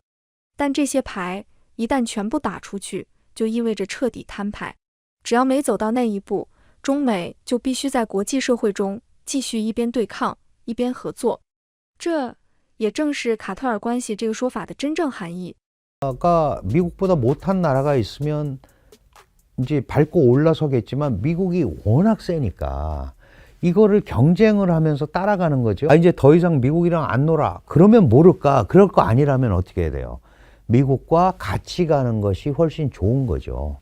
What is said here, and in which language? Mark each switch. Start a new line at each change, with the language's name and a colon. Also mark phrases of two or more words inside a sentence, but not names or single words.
Chinese: 但这些牌一旦全部打出去，就意味着彻底摊牌。只要没走到那一步，中美就必须在国际社会中继续一边对抗一边合作。这也正是卡特尔关系这个说法的真正含义。
Korean: 가 미국보다 못한 나라가 있으면 이제 밟고 올라서겠지만 미국이 워낙 세니까 이거를 경쟁을 하면서 따라가는 거죠. 이제 더 이상 미국이랑 안 놀아. 그러면 모를까? 그럴 거 아니라면 어떻게 해야 돼요? 미국과 같이 가는 것이 훨씬 좋은 거죠.